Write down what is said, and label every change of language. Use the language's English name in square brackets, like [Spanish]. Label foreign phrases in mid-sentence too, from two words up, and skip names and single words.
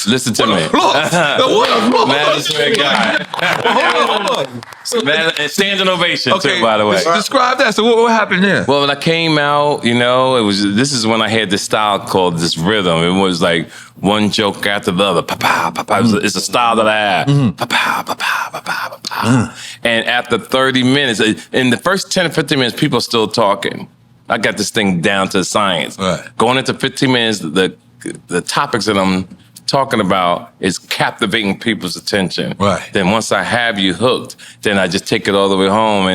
[English] listen to me. What a floss. Madison Square Garden. Hold on. And standing ovation Okay, too, by the way. Describe that. So what happened there? Well, when I came out, you know, this is when I had this style called this rhythm. It was like one joke after the other. Pa-pow, pa-pow. It's a style that I have. Pa-pow, pa-pow, pa-pow, pa-pow. And after 30 minutes, in the first 10 or 15 minutes, people are still talking. I got this thing down to science. Right. Going into 15 minutes, the topics that I'm talking about is captivating people's attention. Right. Then once I have you hooked, then I just take it all the way home.